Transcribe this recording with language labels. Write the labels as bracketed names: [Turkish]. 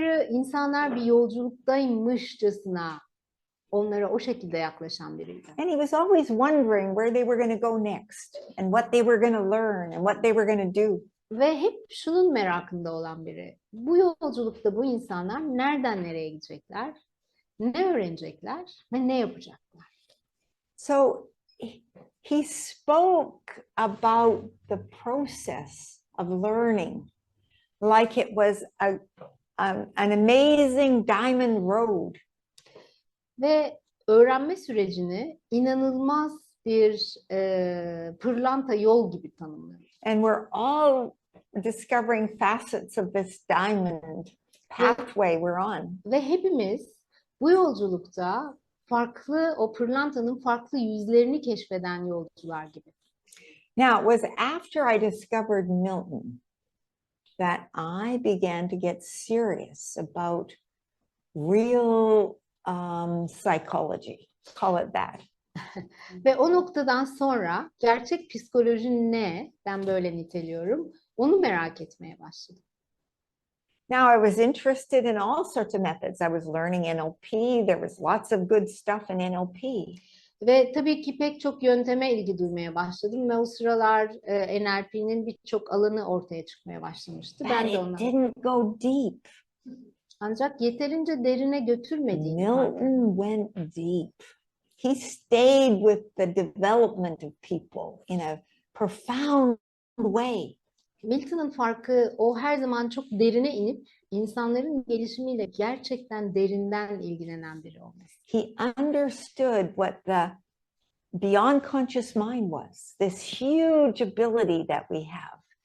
[Turkish] İnsanlar bir yolculuktaymışçasına onlara o şekilde yaklaşan biriydi. [English] And he was always wondering where they were going to go next and what they were going to learn and what they were going to do. [Turkish] Ve hep şunun merakında olan biri. Bu yolculukta bu insanlar nereden nereye gidecekler, ne öğrenecekler ve ne yapacaklar? [English] So he spoke about the process of learning like it was an amazing diamond road. [Turkish] Ve öğrenme sürecini inanılmaz bir pırlanta yol gibi tanımlıyor. [English] And we're all discovering facets of this diamond pathway we're on. [Turkish] Ve hepimiz bu yolculukta o pırlantanın farklı yüzlerini keşfeden yolcular gibi. [English] Now, it was after I discovered Milton that I began to get serious about real psychology, call it that. [Turkish] Ve o noktadan sonra gerçek psikoloji ne? Ben böyle niteliyorum. Onu merak etmeye başladım. [English] Now, I was interested in all sorts of methods. I was learning NLP. There was lots of good stuff in NLP. [Turkish] Ve tabii ki pek çok yönteme ilgi duymaya başladım ve o sıralar NLP'nin birçok alanı ortaya çıkmaya başlamıştı. Ben de [English] But it didn't go deep. [Turkish] Ancak yeterince derine götürmediğini fark ettim. [English] Milton went deep. He stayed with the development of people in a profound way. [Turkish] Milton'ın farkı o her zaman çok derine inip insanların gelişimiyle gerçekten derinden ilgilenen biri olması. [English] He understood what the beyond conscious mind was, this huge ability that we have.